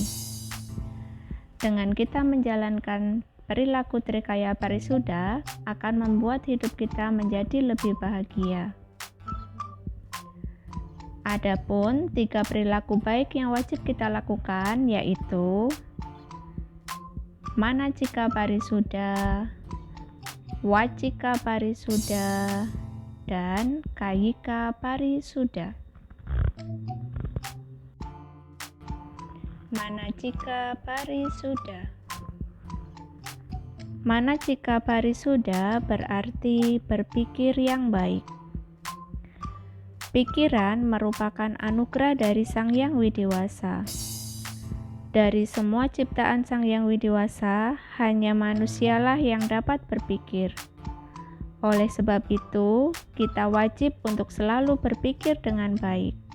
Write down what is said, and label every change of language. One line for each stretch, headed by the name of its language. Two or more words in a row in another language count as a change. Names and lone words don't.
Indonesian: Dengan kita menjalankan perilaku Trikaya Parisuda akan membuat hidup kita menjadi lebih bahagia. Adapun 3 perilaku baik yang wajib kita lakukan yaitu Manacika Parisuda, Wacika Parisuda, dan Kayika Parisuda. Manacika Parisuda. Manacika Parisuda berarti berpikir yang baik. Pikiran merupakan anugerah dari Sang Hyang Widiwasa. Dari semua ciptaan Sang Hyang Widiwasa, hanya manusialah yang dapat berpikir. Oleh sebab itu, kita wajib untuk selalu berpikir dengan baik.